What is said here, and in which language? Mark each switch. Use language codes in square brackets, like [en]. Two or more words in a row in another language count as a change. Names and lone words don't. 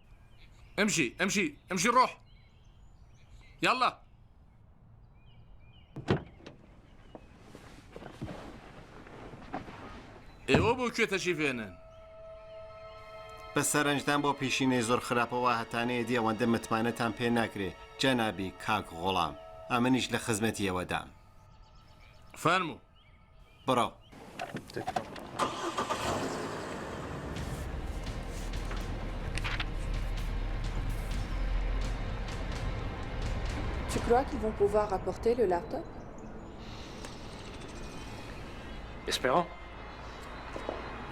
[ar] امشي روح يلا [ckb] ئێوە بۆ کوێ تەشریفێنن بە سەرنجدان بۆ پیشینەی زۆر خراپەوە هەتانەیە دی ئەوەندە متمانەتان پێ ناکرێ جەنابی کاک غۆڵام ئەمەنیش لە خزمەتیەوەدام فەرموو بڕۆ [fr] Tu crois qu'ils vont pouvoir apporter le laptop? Espérons.